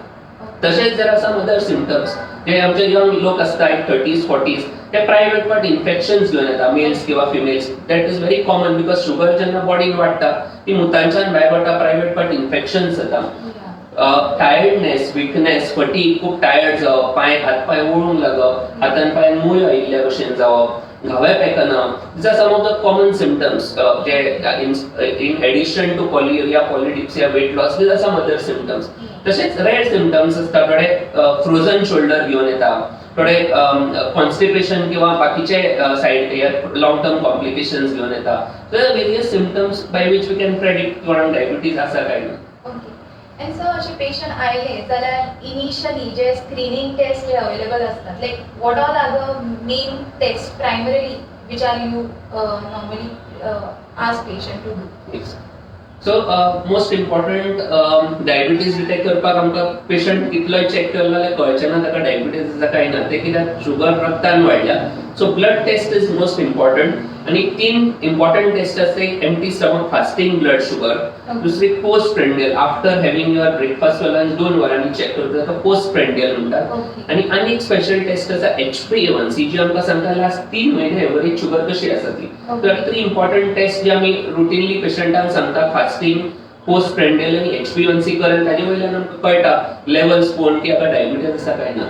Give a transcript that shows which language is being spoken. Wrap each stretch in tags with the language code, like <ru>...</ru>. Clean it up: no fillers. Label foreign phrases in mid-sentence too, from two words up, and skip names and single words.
<kok>तशेंच जर आसा</kok> <en>other symptoms</en> <kok>जे आमचे यंग लोक आसता 30s-40s ते</kok> <en>private part infections</en> <kok>घेवन येता, मेल्स किंवा फिमेल्स.</kok> <en>that is very common because</en> <kok>शुगर जेन्ना बॉडीन वाडटा ती मुतांच्यान भायर वता,</kok> <en>private part infections</en> <kok>जाता. टायर्डनेस, विकनेस, फटीग, खूब टायर्ड जावप, हात पाय ओळूंक लागप, हातान पांयान मूय आयिल्ल्या भशेन जावप, घावे पेकना.</kok> <en>These are some of the common symptoms. In addition to polyuria, polydipsia, weight loss, these are some other symptoms.</en> <mr>तसेच</mr> <en>rare symptoms</en> <mr>असतात. थोडे</mr> <en>frozen shoulder</en> <mr>घेऊन येतात, थोडे कॉन्स्टिपेशन किंवा बाकीचे साइड</mr> <en>long term complications</en> <mr>घेऊन येतात.</mr> <en>so various symptoms by which we can predict</en> <kok>कोणाक डायबिटीज आसा काय ना.</kok> <en>And so</en> <mr>असे पेशंट आयले जाल्यार इनिशियली जे स्क्रीनिंग टेस्ट जे अवेलेबल असतात,</mr> <en>like what all are the main test primary which are you normally ask patient to do. so most important</en> <kok>डायबिटीज डिटेक्ट करपाक आमकां पेशंट कितलोय चेक केलो जाल्यार कळचें ना ताका डायबिटीज आसा काय ना. ते कित्याक शुगर रक्तान वाडल्या.</kok> <en>so blood test is most important.</en> <mr>आणि 3</mr> <en>important test</en> <mr>असते.</mr> <en>empty stomach fasting blood sugar,</en> <kok>दुसरी</kok> <en>post prandial after having your breakfast</en> <kok>वा लंच 2 वरांनी चेक करता ताका</kok> <en>post prandial</en> <kok>म्हणटात. आणि एक</kok> <en>special test</en> <kok>आसा HbA1c जी आमकां सांगता लास्ट 3 म्हयने</kok> <en>average sugar</en> <kok>कशी आसा ती. तर 3</kok> <en>important test</en> <kok>जे आमी रुटीनली पेशंटांक सांगतात फास्टिंग,</kok> <en>post prandial</en> <kok>आणि HbA1c करेल ताजे वयल्यान आमकां कळटा लेवल्स पळोवन की आतां डायबिटीज आसा काय ना.</kok>